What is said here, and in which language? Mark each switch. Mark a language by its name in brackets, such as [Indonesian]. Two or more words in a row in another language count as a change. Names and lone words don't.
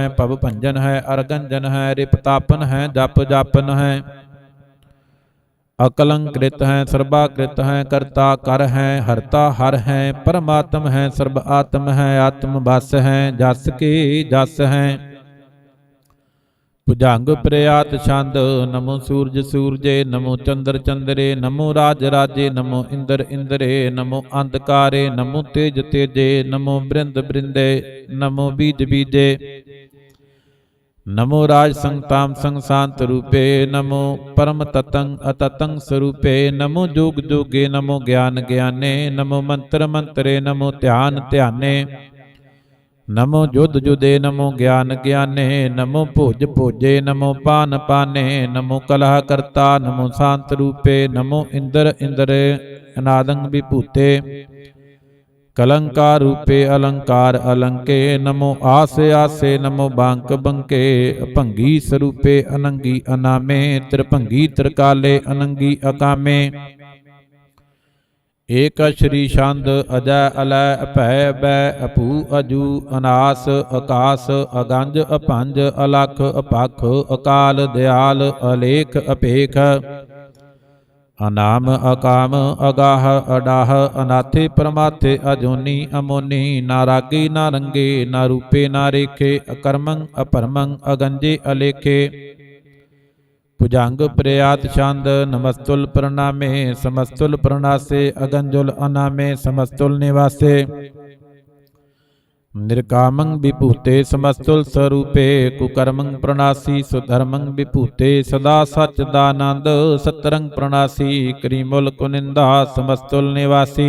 [Braj] भव भंजन है अरगंजन है। रिपतापन है जप जापन है। अकलंकृत है सर्वाकृत है। करता कर है हरता हर है। परमात्म है सर्ब आत्म है। आत्म बस है जस के जस है। ਭੁਜੰਗ ਪ੍ਰਿਆਤ ਛੰਦ। ਨਮੋ ਸੂਰਜ ਸੂਰਜੇ ਨਮੋ ਚੰਦਰ ਚੰਦਰੇ। ਨਮੋ ਰਾਜ ਰਾਜੇ ਨਮੋ ਇੰਦਰ ਇੰਦਰੇ। ਨਮੋ ਅੰਧਕਾਰੇ ਨਮੋ ਤੇਜ ਤੇਜੇ। ਨਮੋ ਬ੍ਰਿੰਦ ਬ੍ਰਿੰਦੇ ਨਮੋ ਬੀਜ ਬੀਜੇ। ਨਮੋ ਰਾਜ ਸੰਤਾਮ ਸੰਸਾਂਤ ਰੂਪੇ। ਨਮੋ ਪਰਮ ਤਤੰ ਅਤਤੰ ਸਰੂਪੇ। ਨਮੋ ਜੋਗ ਜੋਗੇ ਨਮੋ ਗਿਆਨ ਗਿਆਨੇ। ਨਮੋ ਮੰਤਰ ਮੰਤਰੇ ਨਮੋ ਧਿਆਨ ਧਿਆਨੇ। नमो जुद जुदे नमो ज्ञान ज्ञाने। नमो भोज भोजे नमो पान पाने। नमो कलह करता नमो शांत रूपे। नमो इंद्र इंद्र अनादं विभूते। कलंकार रूपे अलंकार अलंके। नमो आसे आसे नमो बांक बंके। अभंगी स्वरूपे अनंगी अनामे। त्रिभंगी त्रिकाले अनंगी अकामे। ਏਕ ਸ਼੍ਰੀ ਛੰਦ ਅਜੈ ਅਲੈ ਅਭੈ ਬੈ ਅਭੂ ਅਜੂ ਅਨਾਸ ਆਕਾਸ ਅਗੰਜ ਅਭੰਜ ਅਲਖ ਅਪਖ ਅਕਾਲ ਦਿਆਲ ਅਲੇਖ ਅਪੇਖ। अनाम अकाम अगाह अडाह अनाथे परमाथे अजोनी अमोनी ना रागे ना रंगे ना रूपे ना रेखे अकर्मं अपरमं अगंजे अलेखे भुजंग प्रयात छंद नमस्तुल प्रणामे समस्तुल प्रणासे अगंजुल अनामे समस्तुल निवासे निर्कामं विभूते समस्तुल स्वरूपे कुकर्मं प्रणासी सुधर्मं विभूते सदा सच्चिदानंद सतरंग प्रणासी करीमुल कुनिंदा समस्तुल निवासी